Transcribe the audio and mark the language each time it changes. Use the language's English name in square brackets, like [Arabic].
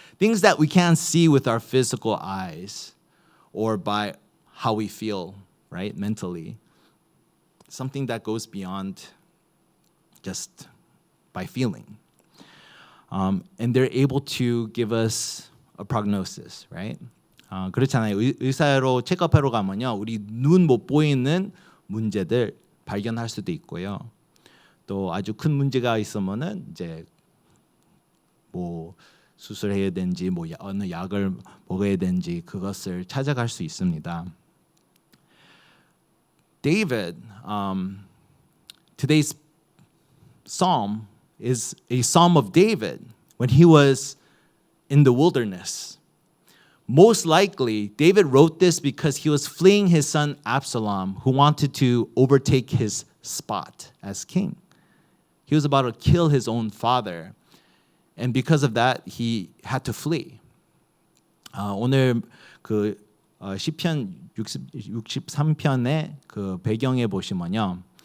[English] Things that we can't see with our physical eyes or by how we feel, right, mentally. Something that goes beyond just by feeling. And they're able to give us a prognosis, right? [Korean] 그렇잖아요. 의사로 체크업하러 가면요, 우리 눈 못 보이는 문제들 발견할 수도 있고요. 또 아주 큰 문제가 있으면은 이제 뭐 수술해야 되는지 뭐 어느 약을 먹어야 되는지 그것을 찾아갈 수 있습니다. [English] David, today's psalm is a psalm of David when he was in the wilderness. Most likely, David wrote this because he was fleeing his son Absalom, who wanted to overtake his spot as king. He was about to kill his own father. And because of that, he had to flee. [Korean] 오늘 그 시편 63편의 그 배경에 보시면요.